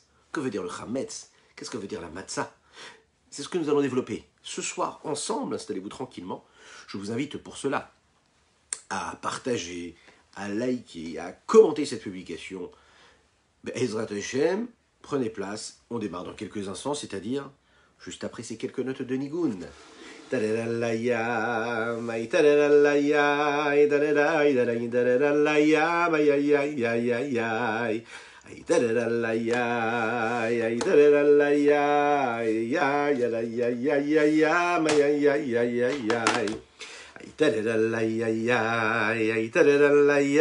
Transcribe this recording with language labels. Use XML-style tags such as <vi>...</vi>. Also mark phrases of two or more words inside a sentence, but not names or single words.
<fr>Que veut dire le chametz? Qu'est-ce que veut dire la matzah? C'est ce que nous allons développer ce soir ensemble. Installez-vous tranquillement. Je vous invite pour cela à partager, à liker, à commenter cette publication.</fr> <he>Ezrat Hashem,</he> <fr>prenez place. On démarre dans quelques instants, c'est-à-dire juste après ces quelques notes de Nigun. Ay tararalay ay tararalay ay ay ay ay ay ay ay ay tararalay ay tararalay</fr>